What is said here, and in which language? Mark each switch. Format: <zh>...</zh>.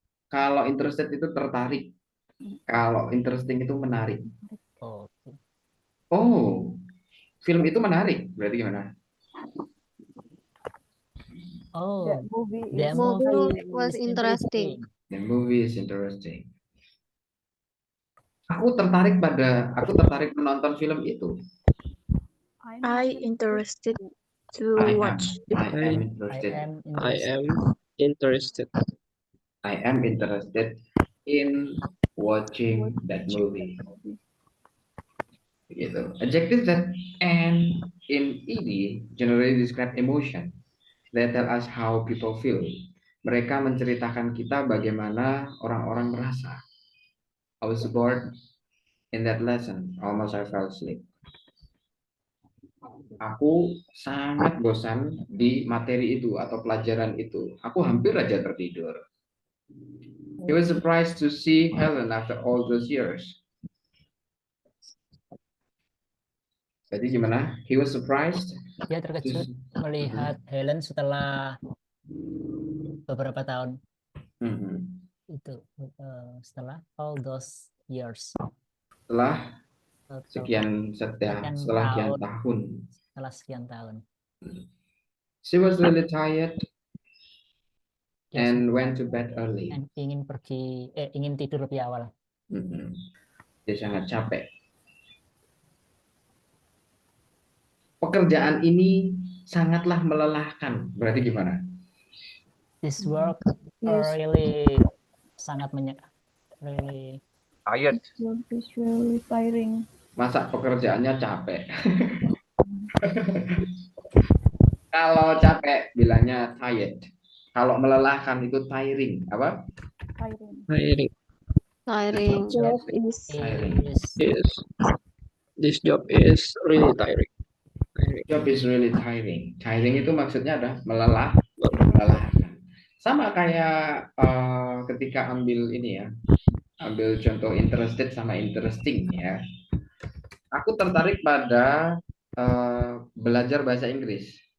<id>Kalau interested itu tertarik. Kalau interesting itu menarik. Oh. Oh, film itu menarik. Berarti gimana? Oh.</id> <en>That movie The is movie was is interesting. The movie is interesting.</en> <id>Aku tertarik menonton film itu.</id> <en>I interested to I watch. am interested. I am interested. I am interested in watching that movie.</en> <id>Gitu.</id> <en>Adjectives that end in ed generally describe emotion. They tell us how people feel.</en> <id>Mereka menceritakan kita bagaimana orang-orang merasa.</id> <en>I was bored in that lesson. Almost I fell asleep.</en> <id>Aku sangat bosan di materi itu atau pelajaran itu. Aku hampir aja tertidur.</id> <en>He was surprised to see Helen after all those years.</en> <id>Jadi gimana?</id> <en>He was surprised.</en> <id>Dia terkejut melihat Helen setelah beberapa tahun itu, setelah</id> <en>all those years.</en> <id>Setelah Sekian sekian tahun. Setelah sekian tahun.</id> <en>She was really tired and went to bed early.</en> <id>Dan ingin tidur lebih awal. Dia sangat capek. Pekerjaan ini sangatlah melelahkan. Berarti gimana?</id> <en>This work really</en> <id>sangat</id> <en>really Tired. It's really tiring.</en> <id>Masa pekerjaannya capek? Kalau capek bilangnya tired. Kalau melelahkan itu tiring. Apa?</id> <en>Tiring. Tiring. Job is Yes. This job is really tiring. Job is really tiring.</en> <id>Tiring itu maksudnya ada melelahkan. Sama kayak ketika ambil ini ya, ambil contoh interested sama interesting ya. Aku tertarik pada belajar bahasa Inggris.</id>